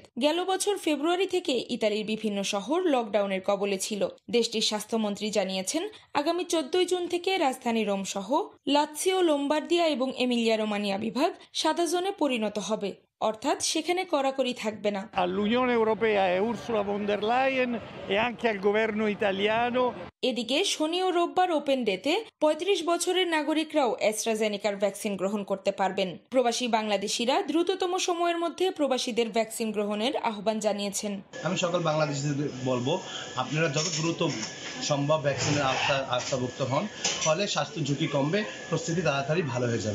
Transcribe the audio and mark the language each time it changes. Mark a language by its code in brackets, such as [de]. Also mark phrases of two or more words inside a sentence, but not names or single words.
[bn] গেল বছর ফেব্রুয়ারি থেকে ইতালির বিভিন্ন শহর লকডাউনের কবলে ছিল। দেশটির স্বাস্থ্যমন্ত্রী জানিয়েছেন, আগামী 14 জুন থেকে রাজধানী রোম সহ লাৎসিও, লোম্বার্দিয়া এবং এমিলিয়া রোমানিয়া বিভাগ সাদা জোনে পরিণত হবে, অর্থাৎ সেখানে কড়াকড়ি থাকবে না। [it] all'Unione Europea e Ursula von der Leyen e anche al governo italiano। [bn] এদিকে শনি ও রোববার [en] open day [bn] 35 বছরের নাগরিকরাও অ্যাস্ট্রাজেনেকার ভ্যাকসিন গ্রহণ করতে পারবেন। প্রবাসী বাংলাদেশিরা দ্রুততম সময়ের মধ্যে প্রবাসীদের ভ্যাকসিন গ্রহণের আহ্বান জানিয়েছেন। আমি সকল বাংলাদেশিদের বলবো, আপনারা যত দ্রুত সম্ভব ভ্যাকসিনের আওতাভুক্ত হন, ফলে স্বাস্থ্য ঝুঁকি কমবে, প্রস্তুতি তাড়াতাড়ি ভালো হয়ে যাবে।